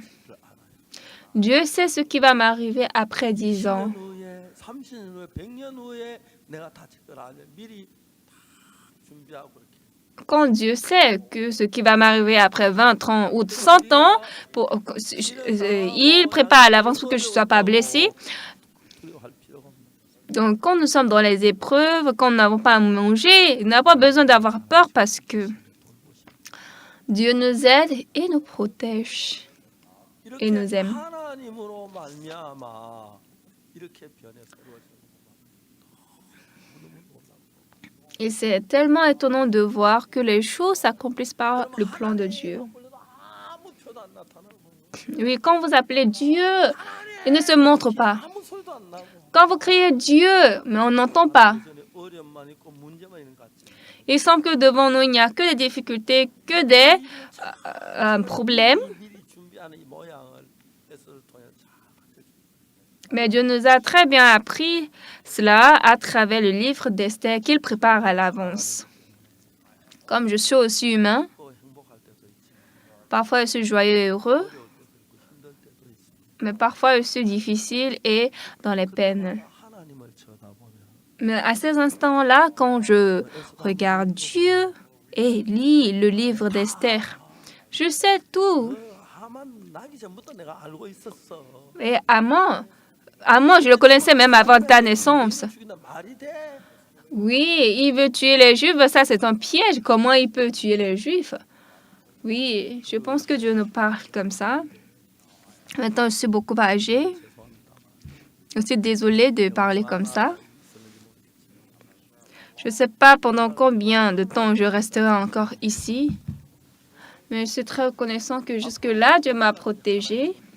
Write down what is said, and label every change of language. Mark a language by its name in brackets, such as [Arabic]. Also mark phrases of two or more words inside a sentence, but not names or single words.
[French] Dieu sait ce qui va m'arriver après 10 ans. [Korean] 10년 후에, 30년 후에, 100년 후에 내가 다칠 걸 알면 미리 다 준비하고 이렇게. [French] Quand Dieu sait que ce qui va m'arriver après 20, 30 ou 100 ans, il prépare à l'avance pour que je ne sois pas blessée. [Korean] 두려워할 필요가 없는. [French] Donc, quand nous sommes dans les épreuves, quand nous n'avons pas à manger, nous n'avons pas besoin d'avoir peur parce que Dieu nous aide et nous protège. [Korean] 이렇게 [French] nous aime. [Korean] 하나님으로 말미암아 이렇게 변해 새로워지는 [French] Et c'est tellement étonnant de voir que les choses s'accomplissent par le plan de Dieu. [Korean] 아무 표도 안 나타나고 [French] Oui, quand vous appelez Dieu, il ne se montre pas. [Korean] 아무 소리도 안 나고 [French] Quand vous criez Dieu, mais on n'entend pas. [Korean] 전에 어려움만 있고 문제만 있는 것 같지. [French] Il semble que devant nous, il n'y a que des difficultés, que des problèmes. [Korean] 미리 준비하는 이 모양을 에스더를 통해 잘 알려줍니다. [French] Mais Dieu nous a très bien appris cela à travers le livre d'Esther qu'il prépare à l'avance. Comme je suis aussi humain, [Korean] 또 행복할 때도 있지. [French] parfois je suis joyeux et heureux, [Korean] 어려울 때도 있고 힘들 때도 있지. [French] mais parfois je suis difficile et dans les peines. [Korean] 하나님을 쳐다보면 [French] Mais à ces instants-là, quand je regarde Dieu et lis le livre d'Esther, je sais tout. [Korean] 하만 나기 전부터 내가 알고 있었어. [French] Et Haman, je le connaissais même avant ta naissance. [Korean] 죽인다 말이 돼. [French] Oui, il veut tuer les Juifs, ça c'est un piège. Comment il peut tuer les Juifs? Oui, je pense que Dieu nous parle comme ça. Maintenant, je suis beaucoup âgée. Je suis désolée de parler comme ça. Je ne sais pas pendant combien de temps je resterai encore ici, mais je suis très reconnaissant que jusque-là, Dieu m'a protégée.